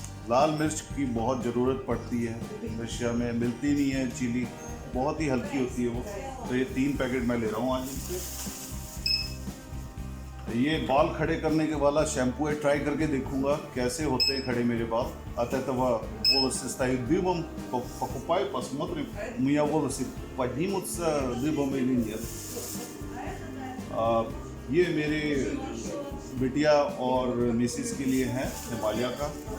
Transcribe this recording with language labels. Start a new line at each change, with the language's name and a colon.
Hindi: लाल मिर्च की बहुत ज़रूरत पड़ती है, रशिया में मिलती नहीं है. चिली बहुत ही हल्की होती है वो. तो ये 3 पैकेट मैं ले रहा हूँ आज इनसे. ये बाल खड़े करने के वाला शैम्पू है, ट्राई करके देखूंगा कैसे होते हैं खड़े मेरे बाल.
Russian: От этого волосы стоят дыбом, покупаю, посмотрим, у меня волосы поднимутся дыбом или нет.
Hindi: ये मेरे बिटिया और मिसिस के लिए है हिमालय का.